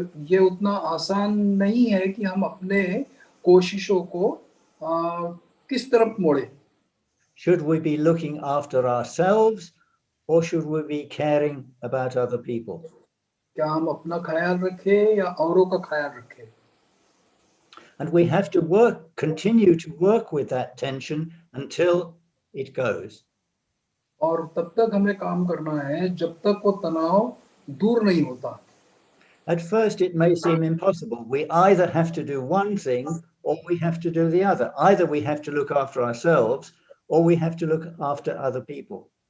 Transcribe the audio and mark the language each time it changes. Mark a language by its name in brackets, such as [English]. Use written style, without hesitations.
[Hindi] ये उतना आसान नहीं है कि हम अपने कोशिशों को किस तरफ मोड़े। [English] Should we be looking after ourselves or should we be caring about other people? [Hindi] क्या हम अपना ख्याल रखें या औरों का ख्याल रखें? [English] And we have to continue to work with that tension until it goes. [Hindi] और तब तक हमें काम करना है जब तक वो तनाव दूर नहीं होता। [English] At first it may seem impossible. We either have to do one thing or we have to do the other. Either we have to look after ourselves or we have to look after other people.